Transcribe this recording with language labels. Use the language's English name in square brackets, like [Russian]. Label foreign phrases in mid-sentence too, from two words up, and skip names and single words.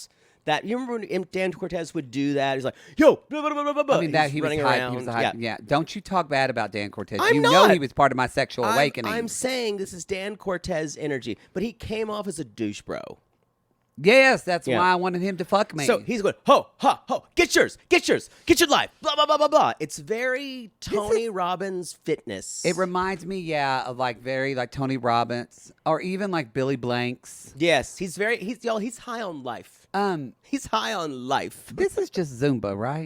[English] That you remember when Dan Cortez would do that? He's like, "Yo, blah, blah, blah, blah, blah." I mean, that He's he was running hype. around. He was hype. Yeah. Don't you talk bad about Dan Cortez. I'm you not. know he was part of my sexual awakening. I'm saying this is Dan Cortez energy, but he came off as a douche bro. Yes, that's Yeah. why I wanted him to fuck me. So he's going, ho, ha, ho, get yours, get your life, blah, blah, blah, blah, blah. It's very Tony Robbins fitness. it reminds me, of like very like Tony Robbins or even like Billy Blanks. Yes, he's high on life. He's high on life. This is just Zumba, right?